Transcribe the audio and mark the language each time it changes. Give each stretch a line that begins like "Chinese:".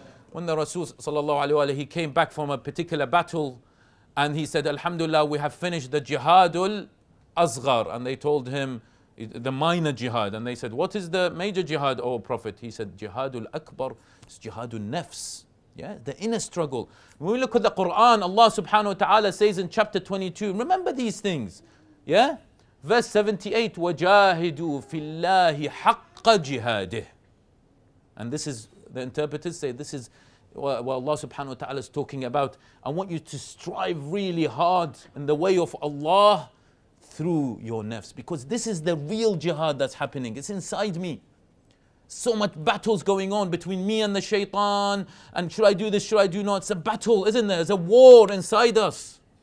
English: When the Rasul sallallahu alayhi wa alihi, he came back from a particular battle and he said, Alhamdulillah, we have finished the jihadul asghar. And they told him the minor jihad. And they said, what is the major jihad, O Prophet? He said, jihadul akbar. It's jihadun nafs, yeah, the inner struggle. When we look at the Quran, Allah subhanahu wa ta'ala says in chapter 22, remember these things, yeah? Verse 78,
Arabic: وَجَاهِدُوا فِي اللَّهِ حَقَّ جِهَادِهِ.
English: And this is, the interpreters say, this is what Allah subhanahu wa ta'ala is talking about. I want you to strive really hard in the way of Allah through your nafs, because this is the real jihad that's happening. It's inside me. So much battles going on between me and the shaitan, and should I do this, should I do not? It's a battle, isn't there? It's a war inside us.